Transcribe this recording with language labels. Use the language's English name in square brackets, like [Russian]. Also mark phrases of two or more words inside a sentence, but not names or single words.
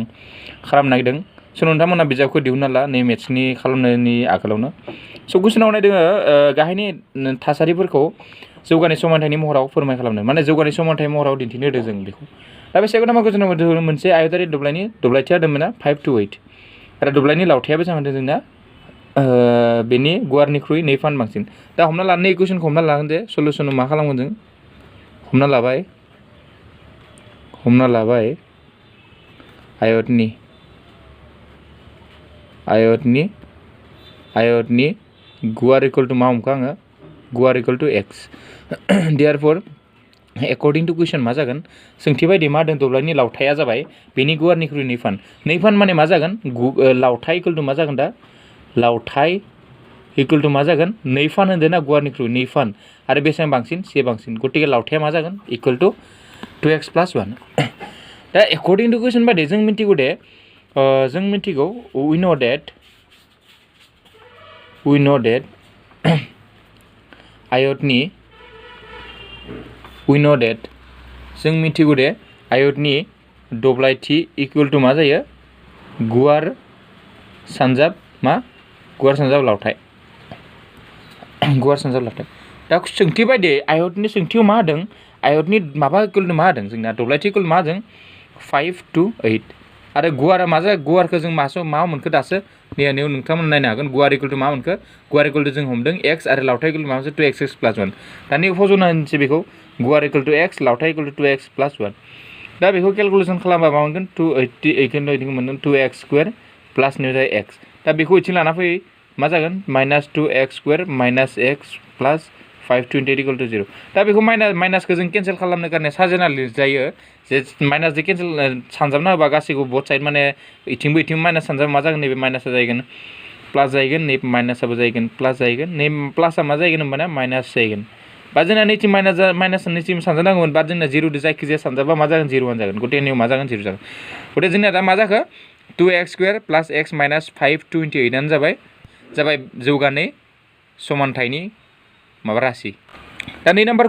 [Bodo] खालामनो नागिरदों स' नोंथांमोना बिजाबखौ दिहुनना ला नै मेथ्सनि खालामनायनि आगोलावनो स' कुइसनाव नायदों गाहायनि थासारिफोरखौ जौगानाय समानथायनि महराव फोरमाय खालामनो माने जौगानाय समानथाय महराव दिन्थिनो होदों जों बेखौ दा बे सेकेन्ड नाम्बारखौ जों मोनसे आयतारि दब्लायनि दब्लायथिया होदोंमोन ना 5 to 8 आरो दब्लायनि लावथाया बेसेबां होदों जोंना बेनि गुवारनिख्रुइ 2 फान बांसिन दा हमना ला नै कुइसनखौ हमना लागोन जे सल्युसनाव मा खालामगोन जों हमना लाबाय आयतनि गुवार [English] equal to [Bodo] मा हमखो आङो गुवार [English] equal to x therefore according to question [Bodo] मा जागोन सोंथि बायदि मा होदों दब्लायनि लावथाया जाबाय बेनि गुवारनिख्रुइ 2 फान माने मा जागोन लावथाय [English] equal to [Bodo] मा जागोन दा लावथाय [English] equal to [Bodo] मा जागोन 2 फान होनदों ना गुवारनिख्रुइ 2 फान आरो बेसेबां बांसिन से बांसिन गतिके लावथाया मा जागोन [English] equal to 2x + 1 [Bodo] दा [English] according to question [Bodo] बायदि जों मिथिगौ दे [English] we know that [Bodo] जों मिथिगौ दे आयतनि दब्लायथि [English] equal to [Bodo] मा जायो गुवार सानजाब लावथाय दा सोंथि बायदि आयतनि सोंथियाव मा होदों आयतनि माबा [English] equal to [Bodo] मा होदों जोंना दब्लायथि इक्वल मा होदों 5 to 8 आरो गुवारा मा जायो गुवारखौ जों मा मोनखो दासो नैयाव नोंथांमोना नायनो हागोन गुवार [English] equal to [Bodo] मा मोनखो गुवार [English] equal to [Bodo] जों हमदों x आरो लावथाय [English] equal to [Bodo] मा मोनसे 2x + 1 दा नै फज'ना होनोसै बेखौ गुवार [English] equal to x [Bodo] लावथाय [English] equal to 2x + 1 [Bodo] दा बेखौ केलकुलेसन खालामबा मा मोनगोन 288 मोनगोन 2x [English] square plus [Bodo] निफ्राय x दा बेखौ इथिं लाना फै मा जागोन -2x स्क्वायर - [English] x plus 528 equal to 0 [Bodo] दा बेखौ माइनासखौ जों केन्सेल खालामनो कारणे साजायना लिरजायो जे माइनासजों केन्सेल सानजाबना होबा गासैखौ [English] both side [Bodo] माने इथिंबो माइनास सानजाबा मा जागोन नैबे माइनासा जाहैगोन प्लास जाहैगोन नै माइनासाबो जाहैगोन प्लास जाहैगोन नै प्लासा मा जाहैगोन होमबाना माइनास जाहैगोन बा जोंना नैथिं माइनास नैथिं सानजानांगौमोन बा जोंना 0 दो जायखिजाया सानजाबा मा जागोन 0 जागोन गटे नैयाव मा जागोन 0 जागोन गटे जोंना दा मा जाखो [English] 2x square plus x minus 528 [Bodo] आनो जाबाय जौगानाय समानथायनि माबा राशि दा 2 नाम्बार